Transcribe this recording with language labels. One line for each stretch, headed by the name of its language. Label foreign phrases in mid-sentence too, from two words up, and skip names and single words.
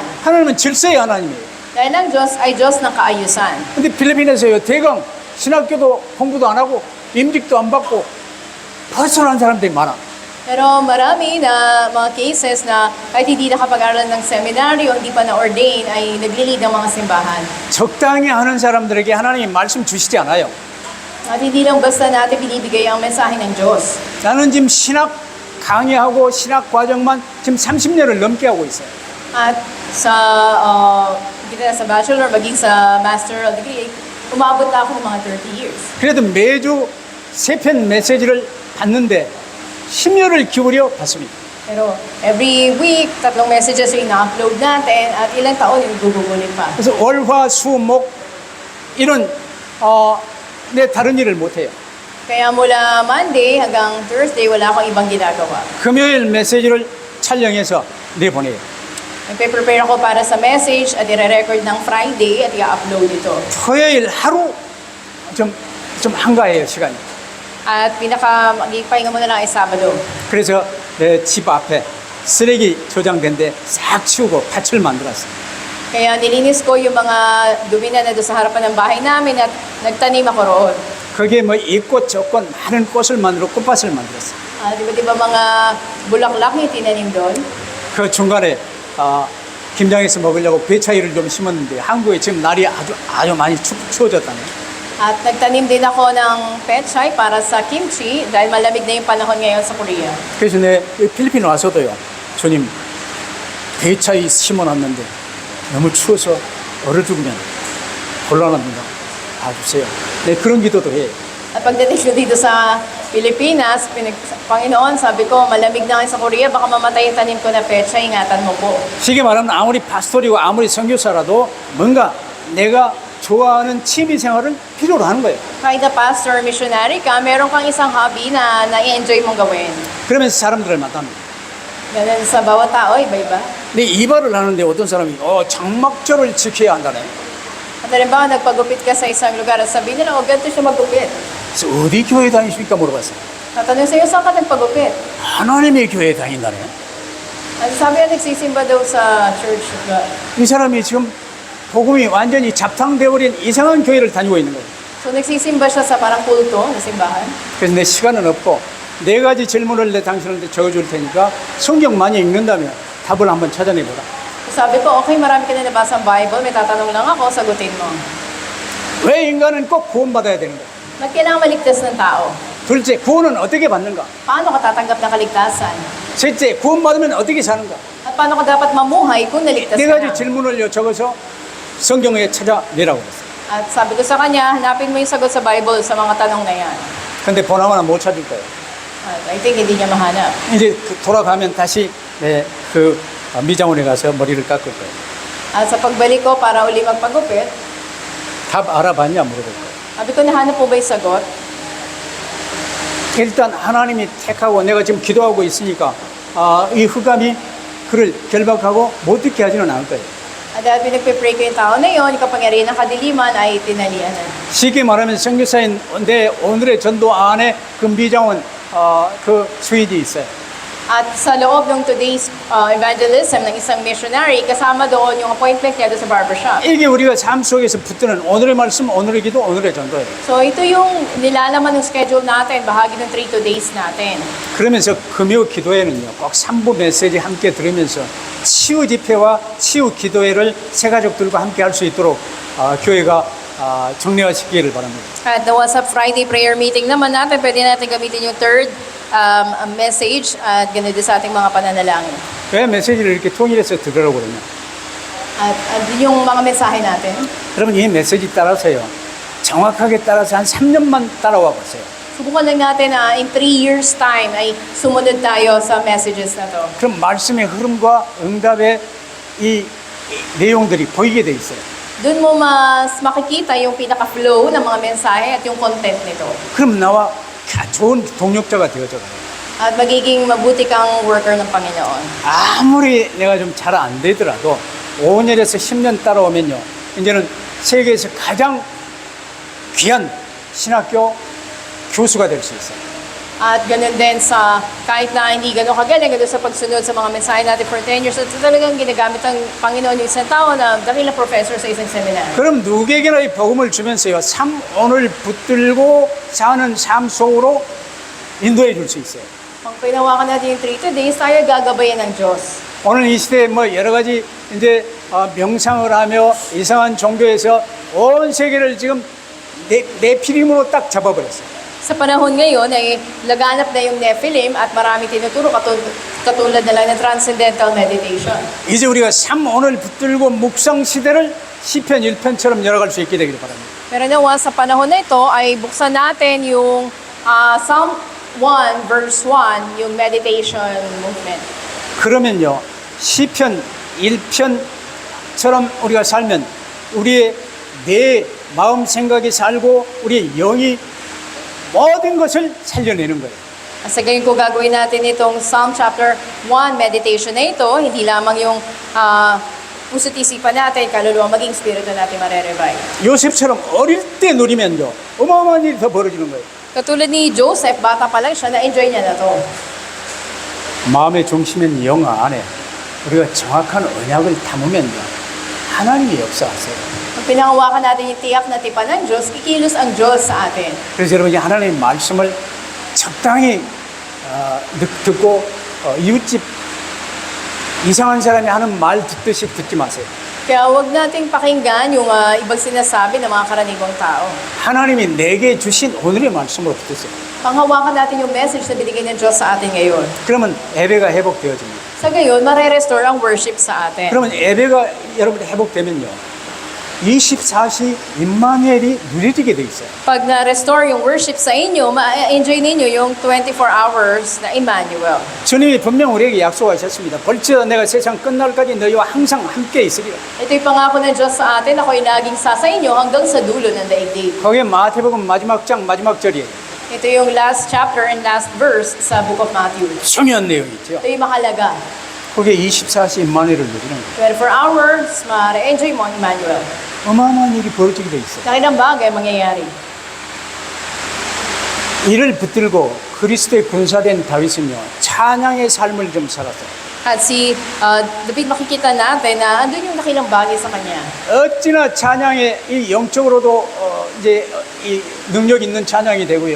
Korean: 하나님은 질서의 하나님이에요.
Filipino: Dahil ang Diyos ay Diyos ng kaayusan.
Korean: 근데 필리핀에서요 대강 신학교도 공부도 안 하고 임직도 안 받고 벗어난 사람들이 많아.
Filipino: Pero marami na mga cases na kahit hindi nakapag-aral ng seminaryo, hindi pa na-ordain, ay nagli-lead ng mga simbahan.
Korean: 적당히 하는 사람들에게 하나님이 말씀 주시지 않아요.
Filipino: At hindi lang basta natin binibigay ang mensahe ng Diyos.
Korean: 나는 지금 신학 강의하고 신학 과정만 지금 30년을 넘게 하고 있어요.
Filipino: At sa bachelor, maging sa
English: masteral degree,
Filipino: umabot na ako ng mga 30 years.
Korean: 그래도 매주 3편 메시지를 받는데 10년을 기울여 받습니다.
Filipino: Pero
English: every week,
Filipino: 3 messages yung ina-upload natin at ilang taon yung gugugulit pa.
Korean: 그래서 월화 수목 이런 내 다른 일을 못 해요.
Filipino: Kaya mula Monday hanggang Thursday, wala akong ibang ginagawa.
Korean: 금요일 메시지를 촬영해서 내보내요.
Filipino: Nagpe-prepare ako para sa message at i-record ng Friday at i-upload ito.
Korean: 토요일 하루 좀 한가해요 시간이.
Filipino: At magpahinga muna lang ay Sabado.
Korean: 그래서 내 집 앞에 쓰레기 조장된 데 싹 치우고 밭을 만들었어요.
Filipino: Kaya nilinis ko yung mga dumi na doon sa harapan ng bahay namin at nagtanim ako roon.
Korean: 거기에 뭐 이 꽃, 저 꽃, 많은 꽃을 만들어 꽃밭을 만들었어요.
Filipino: Di ba mga bulaklak yung tinanim doon?
Korean: 그 중간에 김장에서 먹으려고 배차이를 좀 심었는데 한국에 지금 날이 아주 많이 추워졌다네.
Filipino: At nagtanim din ako ng pechay para sa kimchi dahil malamig na yung panahon ngayon sa Korea.
Korean: 그래서 내 필리핀 와서도요, 주님 배차이 심어놨는데 너무 추워서 얼어 죽으면 곤란합니다. 봐주세요. 네, 그런 기도도 해.
Filipino: At pagdating ko dito sa Pilipinas, Panginoon, sabi ko, malamig na ngayon sa Korea, baka mamatay yung tanim ko na pechay, ingatan mo po.
Korean: 쉽게 말하면 아무리 파스토리고 아무리 선교사라도 뭔가 내가 좋아하는 취미 생활을 필요로 하는 거예요.
Filipino: Kahit na pastor, missionary ka, meron kang isang hobby na na-enjoy mong gawin.
Korean: 그러면서 사람들을 만납니다.
Filipino: Ganun sa bawat tao, iba-iba.
Korean: 근데 이발을 하는데 어떤 사람이 장막절을 지켜야 한다네.
Filipino: At halimbawa, nagpagupit ka sa isang lugar at sabihin nila, ganito siya magupit.
Korean: 그래서 어디 교회 다니십니까 물어봤어요.
Filipino: Tatanong sa'yo, saan ka nagpagupit?
Korean: 하나님의 교회에 다닌다네.
Filipino: At sabi niya, nagsisimba daw sa
English: church of God.
Korean: 이 사람이 지금 복음이 완전히 잡탕되어버린 이상한 교회를 다니고 있는 거예요.
Filipino: So, nagsisimba siya sa parang kulto na simbahan.
Korean: 그래서 내 시간은 없고 4가지 질문을 내 당신한테 적어줄 테니까 성경 많이 읽는다면 답을 한번 찾아내보라.
Filipino: So, sabi ko, okay, marami ka na nabasa ang Bible, may tatanong lang ako, sagutin mo.
Korean: 왜 인간은 꼭 구원받아야 되는 거야?
Filipino: Ba't kailangan maligtas ng tao?
Korean: 둘째, 구원은 어떻게 받는가?
Filipino: Paano ka tatanggap ng kaligtasan?
Korean: 셋째, 구원받으면 어떻게 사는가?
Filipino: At paano ka dapat mamuhay kung naligtas
Korean: 네
Filipino: ka
Korean: 가지
Filipino: na?
Korean: 질문을 적어서 성경에 찾아내라고 그랬어요.
Filipino: At sabi ko sa kanya, hanapin mo yung sagot sa Bible sa mga tanong na yan.
Korean: 근데 보나마나 못 찾을 거예요.
Filipino: At
English: I think
Filipino: hindi niya mahanap.
Korean: 이제 돌아가면 다시 미장원에 가서 머리를 깎을 거예요.
Filipino: At sa pagbalik ko para uli magpagupit,
Korean: 답 알아봤냐 물어볼 거예요.
Filipino: sabi ko, nahanap po ba yung sagot?
Korean: 일단 하나님이 택하고 내가 지금 기도하고 있으니까 이 흑암이 그를 결박하고 못 듣게 하지는 않을 거예요.
Filipino: At dahil pinagpipray ko yung tao na yun, yung kapangyarihan ng kadiliman ay tinalian na.
Korean: 쉽게 말하면 선교사인 내 오늘의 전도 안에 그 미장원 그 수익이 있어요.
Filipino: At sa loob ng
English: today's evangelism
Filipino: ng isang missionary, kasama doon yung appointment niya doon sa barbershop.
Korean: 이게 우리가 삶 속에서 붙드는 오늘의 말씀, 오늘의 기도, 오늘의 전도예요.
Filipino: So ito yung nilalaman ng schedule natin, bahagi ng 3 days natin.
Korean: 그러면서 금요 기도회는요, 꼭 3부 메시지 함께 들으면서 치유 집회와 치유 기도회를 새 가족들과 함께 할 수 있도록 교회가 정례화시키기를 바랍니다.
Filipino: At nawa sa
English: Friday prayer meeting
Filipino: naman natin, pwede natin gamitin yung third message at ganun din sa ating mga pananalangin.
Korean: 왜 메시지를 이렇게 통일해서 들으라고 그러냐?
Filipino: At yung mga mensahe natin,
Korean: 여러분 이 메시지 따라서요, 정확하게 따라서 한 3년만 따라와 보세요.
Filipino: subukan lang natin na
English: in 3 years time
Filipino: ay sumunod tayo sa messages na to.
Korean: 그럼 말씀의 흐름과 응답의 이 내용들이 보이게 돼 있어요.
Filipino: Doon mo mas makikita yung pinaka-flow ng mga mensahe at yung content nito.
Korean: 그럼 나와 좋은 동력자가 되어져 가요.
Filipino: At magiging mabuti kang worker ng Panginoon.
Korean: 아무리 내가 좀 잘 안 되더라도 5년에서 10년 따라오면요, 이제는 세계에서 가장 귀한 신학교 교수가 될 수 있어요.
Filipino: At ganun din sa kahit na hindi gano'n kagaling, gano'n sa pagsunod sa mga mensahe natin
English: for 10 years,
Filipino: at talagang ginagamit ng Panginoon yung isang tao na dakilang professor sa isang seminary.
Korean: 그럼 누구에게나 이 복음을 주면서요, 오늘 붙들고 사는 삶 속으로 인도해 줄 수 있어요.
Filipino: Pag pinawakan natin yung 3 days, tayo gagabayan ng Diyos.
Korean: 오늘 이 시대에 뭐 여러 가지 이제 명상을 하며 이상한 종교에서 온 세계를 지금 내 피림으로 딱 잡아버렸어요.
Filipino: Sa panahon ngayon ay laganap na yung Nephilim at marami tinuturo katulad na lang ng
English: transcendental meditation.
Korean: 이제 우리가 오늘 붙들고 묵상 시대를 시편 1편처럼 열어갈 수 있게 되기를 바랍니다.
Filipino: Pero nawa sa panahon na ito ay buksan natin yung Psalm 1 verse 1, yung
English: meditation movement.
Korean: 그러면요, 시편 1편처럼 우리가 살면 우리의 내 마음 생각이 살고 우리의 영이 모든 것을 살려내는 거예요.
Filipino: Sa gayon ko gagawin natin itong
English: Psalm chapter 1 meditation
Filipino: na ito, hindi lamang yung puso't isipan natin, kaluluwa, maging spirito natin mare-revive.
Korean: 요셉처럼 어릴 때 누리면요, 어마어마한 일이 더 벌어지는 거예요.
Filipino: Katulad ni Joseph, bata pa lang siya, na-enjoy niya na to.
Korean: 마음의 중심인 영 안에 우리가 정확한 언약을 담으면요, 하나님이 역사하세요.
Filipino: Pag Pinangawakan natin yung tiyak na tipan ng Diyos, kikilos ang Diyos sa atin.
Korean: 그래서 여러분이 하나님의 말씀을 적당히 듣고 이웃집 이상한 사람이 하는 말 듣듯이 듣지 마세요.
Filipino: Kaya huwag nating pakinggan yung ibang sinasabi ng mga karaniwang tao.
Korean: 하나님이 내게 주신 오늘의 말씀으로 듣으세요.
Filipino: Panghawakan natin yung message na binigay ng Diyos sa atin ngayon.
Korean: 그러면 예배가 회복되어집니다.
Filipino: Sa gayon, mare-restore ang worship sa atin.
Korean: 그러면 예배가 여러분이 회복되면요, 24시 임마누엘이 누려지게 돼 있어요.
Filipino: Pag na-restore yung worship sa inyo, ma-enjoy ninyo yung 24 hours na Emmanuel.
Korean: 주님이 분명 우리에게 약속하셨습니다. 벌써 내가 세상 끝날까지 너희와 항상 함께 있으리라.
Filipino: Ito'y pangako ng Diyos sa atin, ako'y laging sa inyo hanggang sa dulo ng daigdig.
Korean: 거기에 마태복음 마지막 장 마지막 절이에요.
Filipino: Ito yung
English: last chapter and last verse
Filipino: sa Book of Matthew.
Korean: 중요한 내용이죠.
Filipino: Ito yung mahalaga.
Korean: 거기에 24시 임마누엘을 누리는 거예요.
Filipino: 24 hours, ma-enjoy mo ang Emmanuel.
Korean: 어마어마한 일이 벌어지게 돼 있어요.
Filipino: Nakitang bagay mangyayari.
Korean: 이를 붙들고 그리스도의 군사된 다윗은요, 찬양의 삶을 좀 살았어요.
Filipino: At si David, makikita natin na andun yung nakilang bagay sa kanya.
Korean: 어찌나 찬양의 이 영적으로도 이제 이 능력 있는 찬양이 되고요.